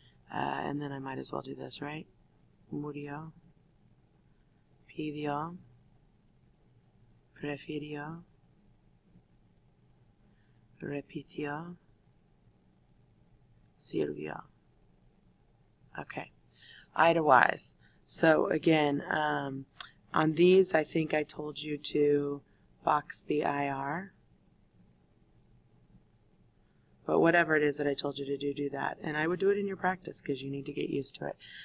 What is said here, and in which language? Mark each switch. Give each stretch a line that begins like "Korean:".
English: And then I might as well do this, right?
Spanish: Murió, pidió, prefirió, repitió, sirvió.
English: Okay, Idawise. So again, on these I think I told you to box the IR. But whatever it is that I told you to do, do that. And I would do it in your practice because you need to get used to it.